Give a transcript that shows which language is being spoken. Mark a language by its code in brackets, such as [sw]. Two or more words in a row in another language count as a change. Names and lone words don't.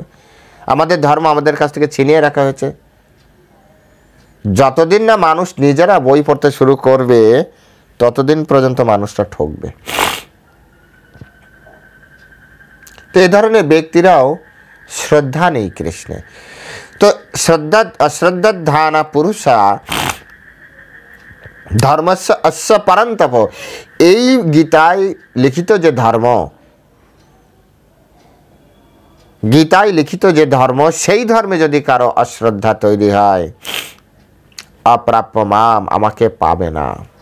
[bn] আমাদের ধর্ম আমাদের কাছ থেকে ছিনিয়ে রাখা হয়েছে। যতদিন না মানুষ নিজেরা বই পড়তে শুরু করবে ততদিন পর্যন্ত মানুষটা ঠকবে। তো এই ধরনের ব্যক্তিরাও শ্রদ্ধা নেই কৃষ্ণে। [sa] তো অশ্রদ্ধা ধানা পুরুষা ধর্মস্য অস্য পরন্তপ। [bn] এই গীতায় লিখিত যে ধর্ম, গীতায় লিখিত যে ধর্ম, সেই ধর্মে যদি কারো অশ্রদ্ধা তৈরি হয়, [sa] অপ্রাপ্য মাম, [bn] আমাকে পাবে না।